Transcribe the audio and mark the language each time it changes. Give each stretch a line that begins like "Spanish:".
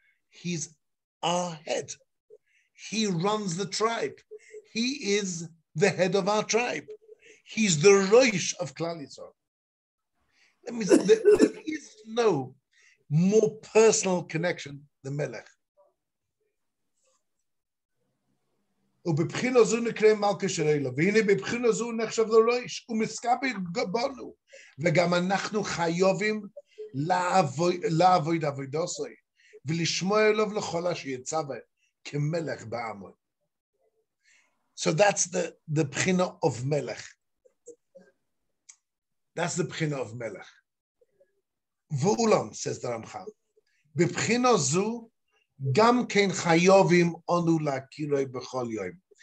English: He's our head. He runs the tribe. He is the head of our tribe. He's the Rosh of Klal Yisrael. That means that there is no more personal connection than Melech.
Hebrew: ובבחינה זו נקרא מלכה של אלוהים, והנה בבחינה זו נחשב לראש, ומסכבד בנו, וגם אנחנו חייבים לעבוד עבודתו, ולשמוע אליו לכל אשר יצווה כמלך בעמו.
English: So that's the bchina of Melech. That's the bchina of Melech.
Hebrew: V'ulam,
English: says the Ramchal,
Hebrew: b'bchina zu gam ken chayovim onu lakiroi b'chol yoim.